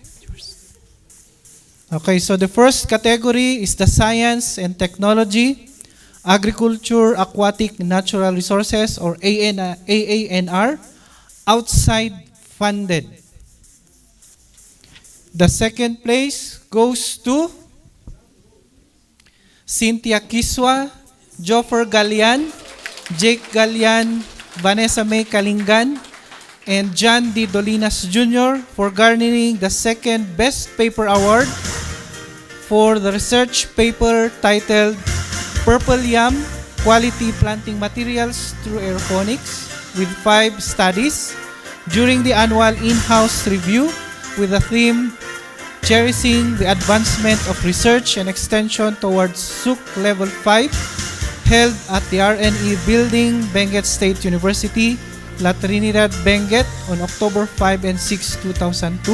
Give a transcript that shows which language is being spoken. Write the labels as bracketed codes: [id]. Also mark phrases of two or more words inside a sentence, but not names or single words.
[en] Okay, so the first category is the Science and Technology, Agriculture, Aquatic, Natural Resources, or AANR, outside funded. The second place goes to Cynthia Kiswa, Joffer Galian, Jake Galian, Vanessa May Kalingan, and John D. Dolinas Jr. for garnering the second Best Paper Award for the research paper titled Purple Yam, Quality Planting Materials through Aeroponics, with 5 studies during the annual in-house review with the theme Cherishing the Advancement of Research and Extension towards SUC Level 5, held at the RNE Building, Benguet State University, La Trinidad, Benguet on October 5 and 6, 2002.